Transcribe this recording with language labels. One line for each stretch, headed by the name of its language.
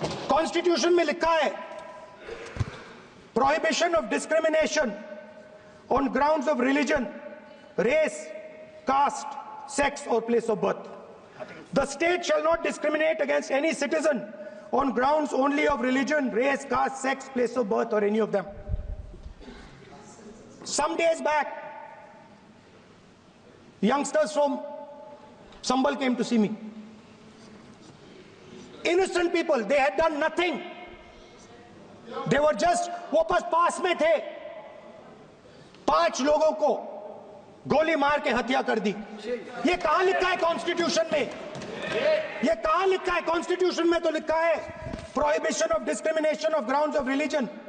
English: Constitution में लिखा है prohibition of discrimination on grounds of religion, race, caste, sex और place of birth. The state shall not discriminate against any citizen on grounds only of religion, race, caste, sex, place of birth और any of them. Some days back, youngsters from Sambal came to see me. Innocent people, they had done nothing. They were just,
Hindi: वो बस पास में थे, 5 लोगों को गोली मार के हत्या कर दी। ये कहां लिखा है कॉन्स्टिट्यूशन में? ये कहां लिखा है कॉन्स्टिट्यूशन में? तो लिखा है
English: Prohibition of discrimination of grounds of religion.